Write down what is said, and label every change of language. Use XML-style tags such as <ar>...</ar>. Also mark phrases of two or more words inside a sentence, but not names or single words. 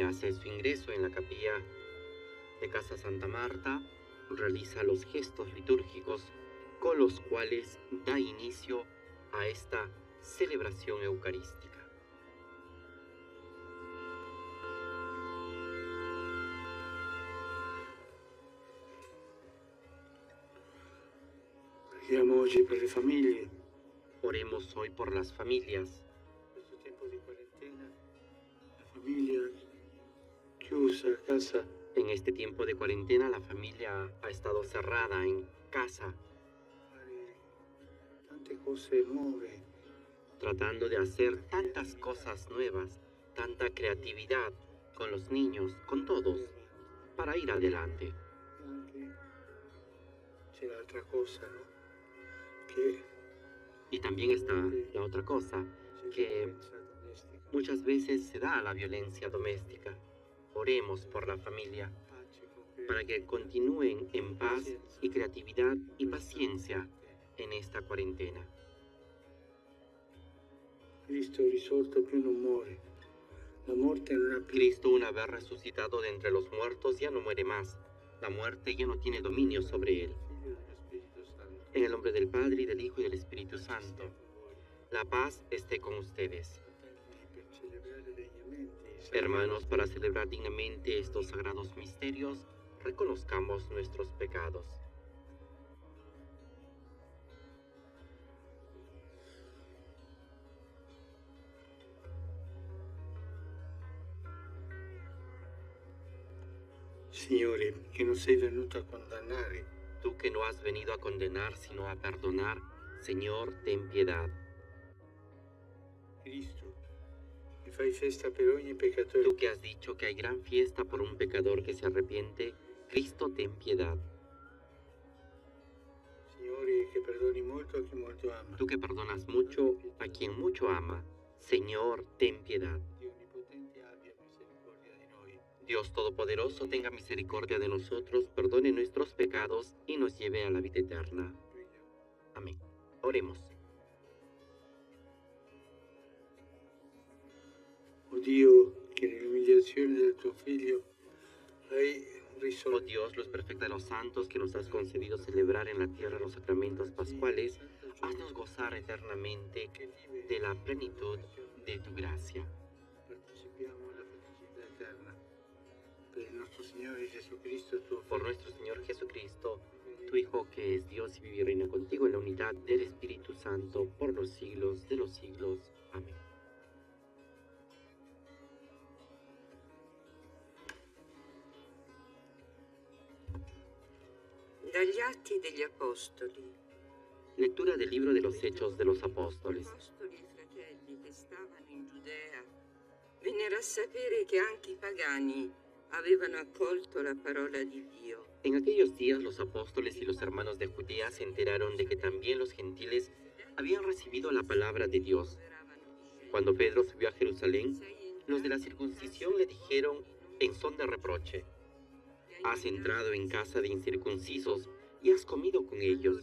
<es>hace su ingreso en la capilla de Casa Santa Marta, realiza los gestos litúrgicos con los cuales da inicio a esta celebración eucarística.</es> <it>Preghiamo oggi per le famiglie.</it> <es>Oremos hoy por las familias.</es> <it>In questo tempo di quarantena, la famiglia chiusa a casa,</it> <es>En este tiempo de cuarentena, la familia ha estado cerrada en casa,</es> <it>fare tante cose nuove,</it> <es>tratando de hacer tantas cosas nuevas, tanta creatividad con los niños, con todos, para ir adelante.</es> <it>e anche c'è l'altra cosa, no? Che</it> <es>Y también está la otra cosa,</es> <it>c'è</it> <es>que</es> <it>violenza domestica,</it> <es>muchas veces se da la violencia doméstica. Oremos por la familia,</es> <it>pace con</it> <es>para que continúen en paz y creatividad y paciencia en esta cuarentena.</es> <it>Cristo risorto più non muore. La morte non ha più</it> <es>Cristo, una vez resucitado de entre los muertos, ya no muere más. La muerte ya no tiene dominio sobre él.</es> <it>Figlio dello Spirito Santo.</it> <es>En el nombre del Padre, y del Hijo, y del Espíritu Santo, la paz esté con ustedes.</es> <it>Fratelli, per celebrare degnamente i</it> <es>Hermanos, para celebrar dignamente estos sagrados misterios, reconozcamos nuestros pecados.</es> <it>Signore, che non sei venuto a condannare,</it> <es>Tú que no has venido a condenar, sino a perdonar, Señor, ten piedad.</es> <it>Cristo, che fai festa per ogni peccatore,</it> <es>Tú que has dicho que hay gran fiesta por un pecador que se arrepiente, Cristo, ten piedad.</es> <it>Signore, che perdoni molto a chi molto ama.</it> <es>Tú que perdonas mucho a quien mucho ama, Señor, ten piedad.</es> <it>Dio Onnipotente abbia misericordia di noi.</it> <es>Dios Todopoderoso, tenga misericordia de nosotros, perdone nuestros pecados y nos lleve a la vida eterna.</es> <it>Preghiamo.</it> <es>Amén. Oremos.</es> <it>O Dio, che nell'umiliazione del tuo Figlio hai</it> <es>Oh</es> <it>risolto</it> <es>Dios, luz perfecta de los santos, que nos has concedido celebrar en la tierra los sacramentos pascuales, haznos gozar eternamente</es> <it>che vive</it> <es>de la plenitud de tu gracia.</es> <it>partecipiamo alla felicità eterna. Per il nostro Signore Gesù Cristo, tuo</it> <es>Por</es> <it>Figlio,</it> <es>nuestro Señor Jesucristo, tu Hijo, que es Dios y vive y reina contigo en la unidad del Espíritu Santo, por los siglos de los siglos. Amén.</es> <it>Dagli Atti degli Apostoli.</it> <es>Lectura del libro de los Hechos de los Apóstoles.</es> <it>Gli apostoli e fratelli che stavano in Giudea vennero a sapere che anche i pagani avevano accolto la parola di Dio.</it> <es>En aquellos días los apóstoles y los hermanos de Judea se enteraron de que también los gentiles habían recibido la palabra de Dios. Cuando Pedro subió a Jerusalén, los de la circuncisión le dijeron en son de reproche: has entrado en casa de incircuncisos y has comido con ellos.</es>